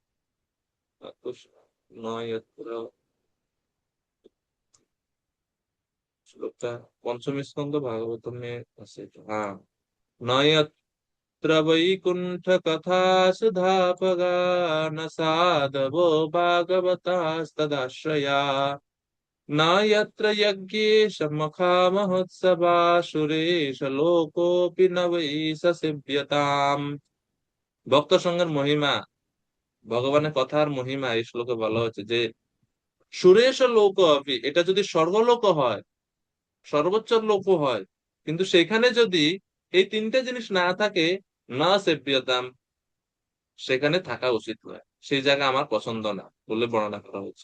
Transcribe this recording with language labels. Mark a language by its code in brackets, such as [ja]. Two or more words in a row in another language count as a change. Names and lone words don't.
[bn] নয়ত্র, শ্লোকটা পঞ্চম স্কন্ধ ভাগবতমে আছে এটা। [sa] হ্যাঁ, নয়ত্র বৈকুণ্ঠ কথা সুধাপগা ন সাধবো ভাগবতাস্তদাশ্রয়া, न यत्र यज्ञेश मखा महोत्सवा सुरेश लोकोऽपि न वै स सेव्यताम्। [bn] ভক্ত সঙ্গের মহিমা, ভগবানের কথার মহিমা এই শ্লোকে বলা হচ্ছে যে [sa] সুরেশ লোক অপি, [bn] এটা যদি স্বর্গলোক হয়, সর্বোচ্চ লোক হয়, কিন্তু সেখানে যদি এই তিনটে জিনিস না থাকে, [sa] না সেব্যতাম, [bn] সেখানে থাকা উচিত নয়, সেই জায়গা আমার পছন্দ না বলে বর্ণনা করা হয়েছে।